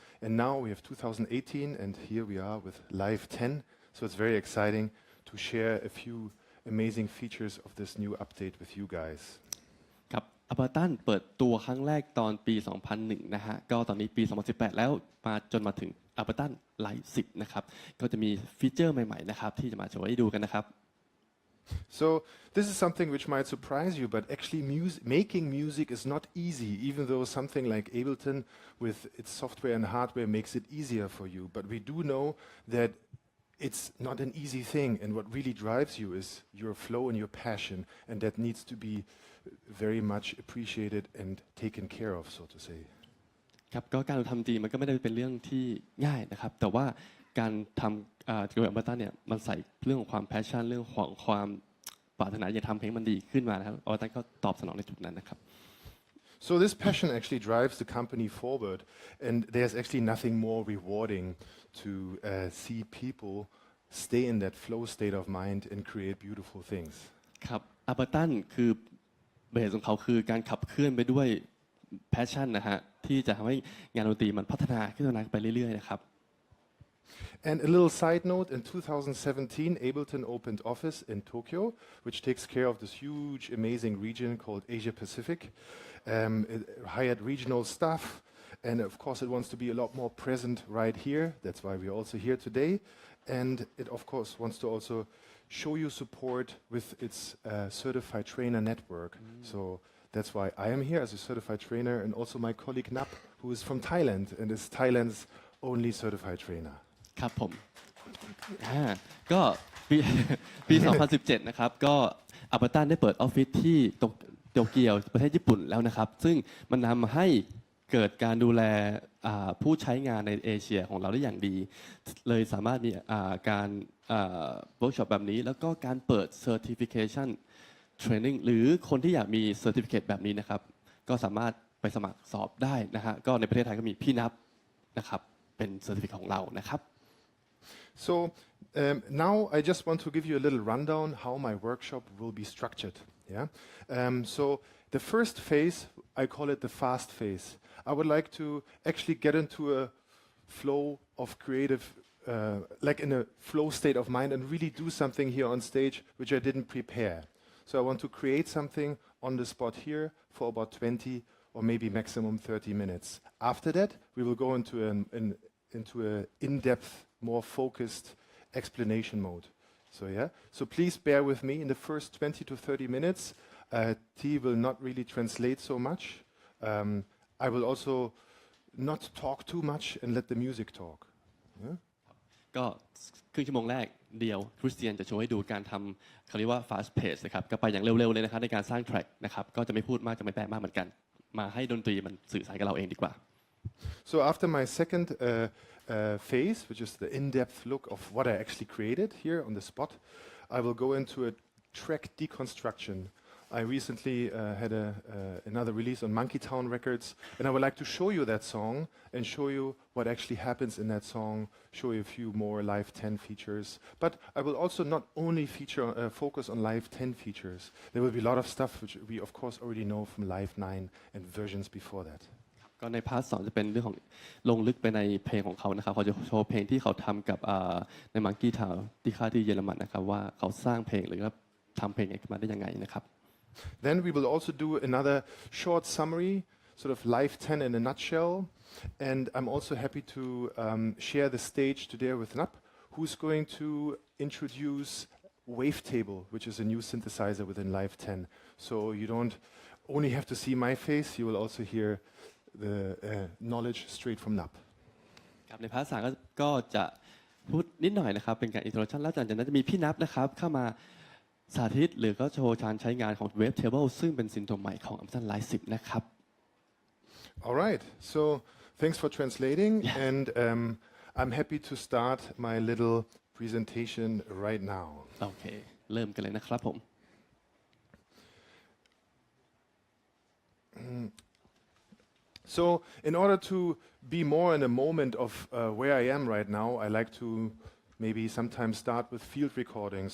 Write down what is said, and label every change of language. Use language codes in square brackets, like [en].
[en] And now we have 2018, and here we are with Live 10. So it's very exciting to share a few amazing features of this new update with you guys. [th] ครับ Ableton เปิดตัวครั้งแรกตอนปี 2001 นะฮะก็ตอนนี้ปี 2018 แล้วมาจนมาถึง Ableton Live 10 นะครับก็จะมีฟีเจอร์ใหม่ๆนะครับที่จะมาโชว์ให้ดูกันนะครับ [en] So this is something which might surprise you, but actually making music is not easy, even though something like Ableton with its software and hardware makes it easier for you. But we do know that it's not an easy thing, and what really drives you is your flow and your passion, and that needs to be very much appreciated and taken care of, so to say. [th] ครับก็การทำจริงมันก็ไม่ได้เป็นเรื่องที่ง่ายนะครับแต่ว่าการทำเกี่ยวกับ Ableton เนี่ยมันใส่เรื่องของความ passion เรื่องของความปรารถนาจะทำเพลงมันดีขึ้นมานะครับ Ableton ก็ตอบสนองในจุดนั้นนะครับ [en] So this passion actually drives the company forward, and there's actually nothing more rewarding to see people stay in that flow state of mind and create beautiful things. [th] ครับ Ableton คือเบสของเขาคือการขับเคลื่อนไปด้วย passion นะฮะที่จะทำให้งานดนตรีมันพัฒนาขึ้นไปเรื่อยๆนะครับ [en] And a little side note, in 2017, Ableton opened office in Tokyo, which takes care of this huge, amazing region called Asia Pacific. It hired regional staff, and of course it wants to be a lot more present right here. That's why we're also here today. And it, of course, wants to also show you support with its certified trainer network. So that's why I am here as a certified trainer, and also my colleague Nap, who is from Thailand and is Thailand's only certified trainer. [th] ครับผมก็ปี ปี 2017 นะครับก็อัปเปอร์ตันได้เปิดออฟฟิศที่โตเกียวประเทศญี่ปุ่นแล้วนะครับซึ่งมันทำให้เกิดการดูแล ผู้ใช้งานในเอเชียของเราได้อย่างดีเลยสามารถมีการเวิร์กช็อปแบบนี้แล้วก็การเปิด Certification Training หรือคนที่อยากมี Certificate แบบนี้นะครับก็สามารถไปสมัครสอบได้นะฮะก็ในประเทศไทยก็มีพี่นับนะครับเป็น Certificate ของเรานะครับ [en] So now I just want to give you a little rundown how my workshop will be structured. Yeah. So the first phase, I call it the fast phase. I would like to actually get into a flow of creative, like in a flow state of mind, and really do something here on stage which I didn't prepare. So I want to create something on the spot here for about 20 or maybe maximum 30 minutes. After that, we will go into an in-depth, more focused explanation mode. So yeah, so please bear with me in the first 20 to 30 minutes. T will not really translate so much. I will also not talk too much and let the music talk. Yeah? [th] ก็ครึ่งชั่วโมงแรกเดียวคริสเตียนจะโชว์ให้ดูการทำเขาเรียกว่า fast pace นะครับก็ไปอย่างเร็วๆเลยนะครับในการสร้าง track นะครับก็จะไม่พูดมากจะไม่แปลมากเหมือนกันมาให้ดนตรีมันสื่อสารกับเราเองดีกว่า [en] So after my second phase, which is the in-depth look of what I actually created here on the spot, I will go into a track deconstruction. I recently had another release on Monkey Town Records, and I would like to show you that song and show you what actually happens in that song, show you a few more Live 10 features. But I will also not only focus on Live 10 features. There will be a lot of stuff which we of course already know from Live 9 and versions before that. [th] ก็ในพาร์ท2จะเป็นเรื่องของลงลึกไปในเพลงของเขานะครับเขาจะโชว์เพลงที่เขาทำกับใน Monkey Town ที่ค่ายที่เยอรมันนะครับว่าเขาสร้างเพลงหรือว่าทำเพลงขึ้นมาได้ยังไงนะครับ [en] Then we will also do another short summary, sort of Live 10 in a nutshell. And I'm also happy to share the stage today with Nap, who's going to introduce Wavetable, which is a new synthesizer within Live 10. So you don't only have to see my face, you will also hear the knowledge straight from Nap. [th] ครับในพาร์ท3ก็จะพูดนิดหน่อยนะครับเป็นการ introduction แล้วจากนั้นจะมีพี่นับนะครับเข้ามาสาธิตหรือก็โชว์การใช้งานของ Wavetable ซึ่งเป็นซินตัวใหม่ของ Ableton Live 10 นะครับ [en] All right. So thanks for translating, and I'm happy to start my little presentation right now. [th] โอเคเริ่มกันเลยนะครับผม [en] So in order to be more in a moment of where I am right now, I like to maybe sometimes start with field recordings.